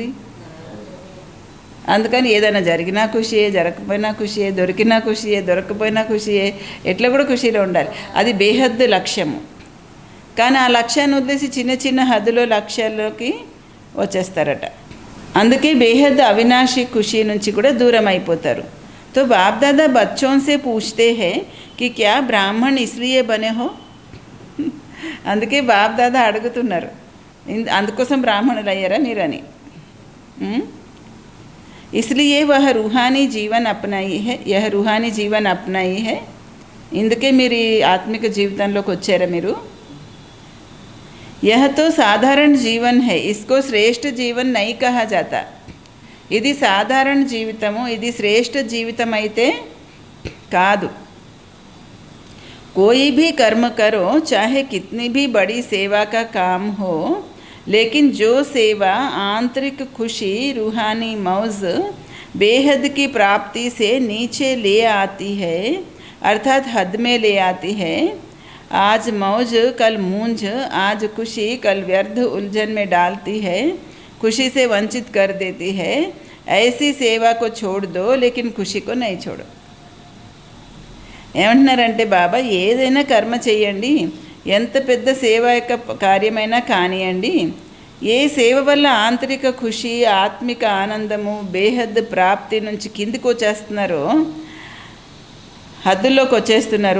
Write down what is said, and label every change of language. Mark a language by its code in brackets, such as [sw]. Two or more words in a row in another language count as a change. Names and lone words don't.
[te] అందుకని ఏదైనా జరిగినా ఖుషియే, జరగకపోయినా ఖుషియే, దొరికినా ఖుషియే, దొరకకపోయినా ఖుషియే, ఎట్లా కూడా ఖుషిలో ఉండాలి. అది బేహద్దు లక్ష్యము. కానీ ఆ లక్ష్యాన్ని వదిలేసి చిన్న చిన్న హద్దులో లక్ష్యాల్లోకి వచ్చేస్తారట. అందుకే బేహద్ అవినాశి ఖుషి నుంచి కూడా దూరం అయిపోతారు. [hi] तो बाप दादा बच्चों से पूछते हैं कि क्या ब्राह्मण इसलिए बने हो. [te] అందుకే బాప్ దాదా అడుగుతున్నారు, అందుకోసం బ్రాహ్మణులు అయ్యారా మీరని. [hi] इसलिए वह रूहानी जीवन अपनाई है, यह रूहानी जीवन अपनाई है. [te] ఇందుకే మీరు ఈ ఆత్మిక జీవితంలోకి వచ్చారా మీరు. [hi] यह तो साधारण जीवन है, इसको श्रेष्ठ जीवन नहीं कहा जाता. [te] ఇది సాధారణ జీవితము, ఇది శ్రేష్ఠ జీవితం అయితే కాదు. [hi] कोई भी कर्म करो, चाहे कितनी भी बड़ी सेवा का काम हो, लेकिन जो सेवा आंतरिक खुशी, रूहानी मौज, बेहद की प्राप्ति से नीचे ले आती है, अर्थात हद में ले आती है. आज मौज कल मूंझ, आज खुशी कल व्यर्थ उलझन में डालती है, खुशी से वंचित कर देती है. ऐसी सेवा को छोड़ दो, लेकिन खुशी को नहीं छोड़ो. [te] ఏమంటున్నారంటే బాబా, ఏదైనా కర్మ చేయండి, ఎంత పెద్ద సేవ యొక్క కార్యమైనా కానివ్వండి, ఏ సేవ వల్ల ఆంతరిక ఖుషి, ఆత్మిక ఆనందము, బేహద్ ప్రాప్తి నుంచి కిందికి వచ్చేస్తున్నారో, హద్దుల్లోకి వచ్చేస్తున్నారు.